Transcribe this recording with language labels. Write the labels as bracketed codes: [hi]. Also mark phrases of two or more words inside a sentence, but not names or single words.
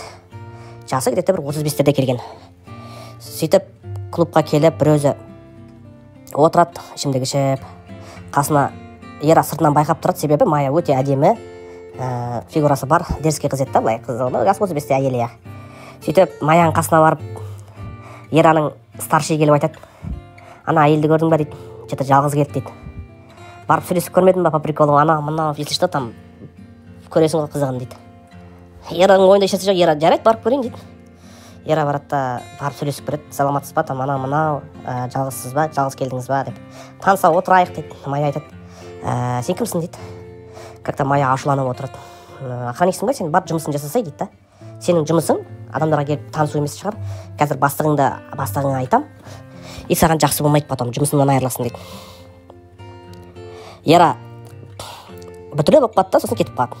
[kk] Жасы где-то бір 35-терде келген. Сөйтіп клубқа келіп бір өзі отырады, ішімдік ішіп, қасына ера сыртынан байқап тұрады, себебі Майя өте әдемі, фигурасы бар, дерзкий қыз еді да, былай қыз, жасы 35-те әйелі. Сөйтіп Майяның қасына барып, ераның старший келіп айтады: ана әйелді көрдің ба дейді, что-то жалғыз келді дейді. Барып сөйлесіп көрмедің ба [ru] по приколу, [kk] ана мына [ru] если что [kk] там көресің ғой қызығын дейді. Ераның ойында ешнәрсе жоқ, ера жарайды барып көрейін дейді. Ера барады да барып сөйлесіп көреді: саламатсыз ба, там ана мынау жалғызсыз ба, жалғыз келдіңіз ба деп. Таныса отырайық дейді. Майя айтады: сен кімсің дейді. Как-то Майя ашуланып отырады. Охранниксің ба, сен барып жұмысын жасасай дейді да. Сенің жұмысың адамдарға келіп танысу емес шығар. Қазір бастығыңа айтам, и саған жақсы болмайды, потом жұмысыңнан айырыласың дейді. Ера бүтілі болып қалды да, сосын кетіп қалады.